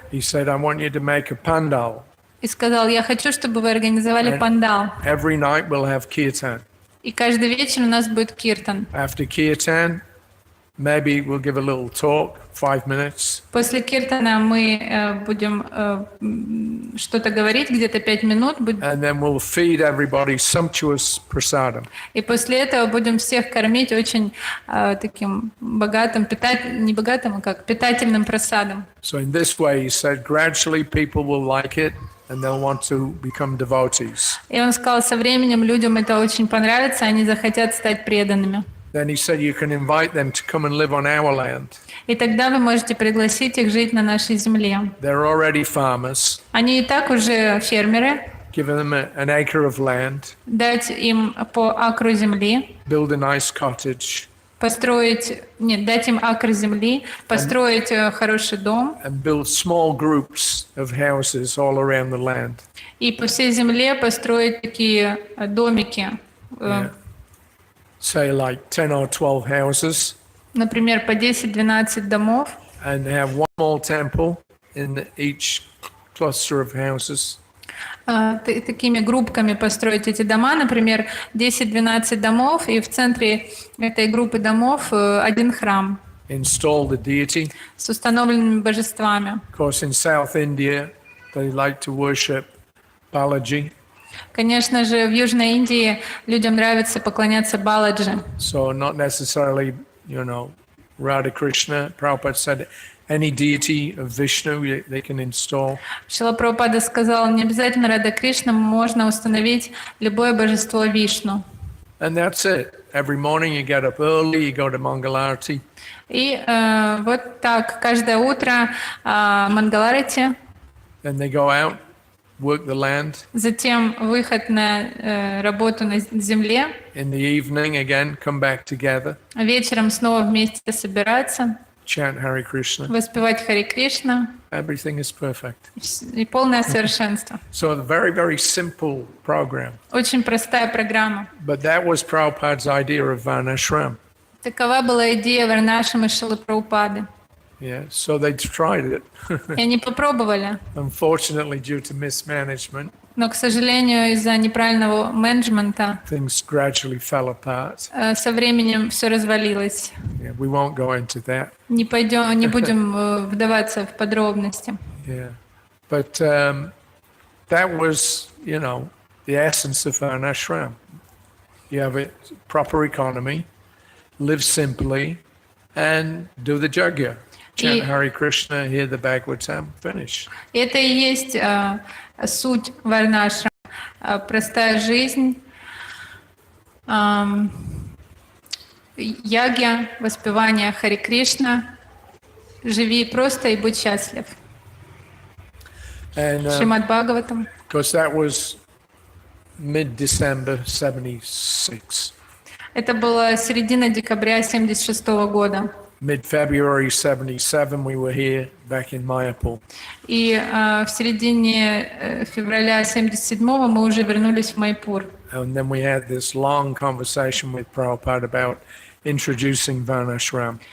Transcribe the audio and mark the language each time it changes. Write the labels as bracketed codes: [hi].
[en] He said, I want you to make a pandal. [ru] и сказал, я хочу, чтобы вы организовали пандал. [en] Every night we'll have kirtan. [ru] И каждый вечер у нас будет киртан. [en] After kirtan, maybe we'll give a little talk, 5 minutes. [ru] После киртана мы будем что-то говорить, где-то 5 минут. [en] And then we'll feed everybody sumptuous prasadam. [ru] И после этого будем всех кормить очень таким богатым, не богатым, а как питательным прасадом. [en] So in this way, he said, gradually people will like it and they'll want to become devotees. [ru] И он сказал, со временем людям это очень понравится, они захотят стать преданными. [en] Then he said, you can invite them to come and live on our land. [ru] И тогда вы можете пригласить их жить на нашей земле. [en] They're already farmers. [ru] Они и так уже фермеры. [en] Give them an acre of land. [ru] Дать им по акру земли. [en] Build a nice cottage. [ru] Дать им акр земли, построить хороший дом. [en] And build small groups of houses all around the land. [ru] И по всей земле построить такие домики. [en] Yeah. Say like 10 or 12 houses. [ru] Например, по 10-12 домов. [en] And have one small temple in each cluster of houses. [ru] Такими группками построить эти дома, например, 10-12 домов, и в центре этой группы домов один храм. [en] Install the deity. [ru] С установленными божествами. [en] Of course, in South India, they like to worship Balaji. [ru] Конечно же, в Южной Индии людям нравится поклоняться Баладжи. [en] So not necessarily, Radha Krishna. Prabhupada said any deity of Vishnu they can install. [ru] Шрила Прабхупада сказал, не обязательно Рада Кришна, можно установить любое божество Вишну. [en] And that's it. Every morning you get up early, you go to Mangalarti. [ru] И вот так, каждое утро Мангаларати. [en] Then they go out, work the land. [ru] Затем выход на работу на земле. [en] In the evening, again, come back together. [ru] Вечером снова вместе собираться. [en] Chant Hare Krishna. [ru] Воспевать Хари Кришна. [en] Everything is perfect. [ru] И полное совершенство. [en] So a very, very simple program. [ru] Очень простая программа. [en] But that was Prabhupada's idea of Varnashrama. [ru] Такова была идея Варнашрамы Шрилы Прабхупады. [en] Yeah, so they tried it. [ru] И они попробовали. [en] Unfortunately, due to mismanagement. [ru] Но, к сожалению, из-за неправильного менеджмента [en] things gradually fell apart. [ru] со временем все развалилось. [en] Yeah, we won't go into that. [ru] Не будем вдаваться в подробности. [en] Yeah, but that was, the essence of Varnashram. You have a proper economy, live simply, and do the yajna. Chant Hare Krishna, hear the Bhagavatam, finish. [ru] Это и есть суть Варнашрама. Простая жизнь, ягья, воспевание Хари Кришна. Живи просто и будь счастлив. [en] And [ru] Шримад Бхагаватам. [en] because that was mid-December 76. [ru] Это было середина декабря 1976 года. [en] Mid-February 77, we were here back in Mayapur. [ru] И в середине февраля 1977 мы уже вернулись в Майпур. [en] And then we had this long conversation with Prabhupada about introducing Varnashram.